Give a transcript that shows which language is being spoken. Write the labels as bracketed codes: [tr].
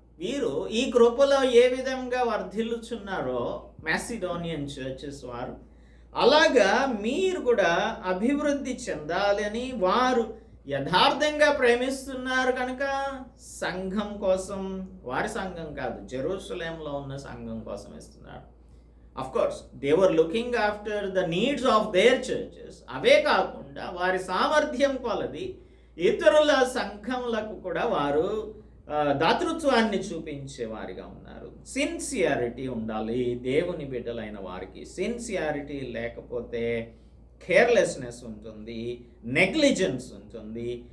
[te] వీరు ఈ కృపలో ఏ విధంగా వర్ధిల్లుచున్నారో మాసిడోనియన్ చర్చెస్ వారు, అలాగా మీరు కూడా అభివృద్ధి చెందాలని వారు యథార్థంగా ప్రేమిస్తున్నారు కనుక సంఘం కోసం, వారి సంఘం కాదు, జెరూసలేంలో ఉన్న సంఘం కోసం ఇస్తున్నారు. [en] Of course, they were looking after the needs of their churches. [te] అవే కాకుండా వారి సామర్థ్యం కొలది ఇతరుల సంఘములకు కూడా వారు దాతృత్వాన్ని చూపించే వారిగా ఉన్నారు. సిన్సియారిటీ ఉండాలి దేవుని బిడ్డలైన వారికి. సిన్సియారిటీ లేకపోతే కేర్లెస్నెస్ ఉంటుంది, నెగ్లిజెన్స్ ఉంటుంది,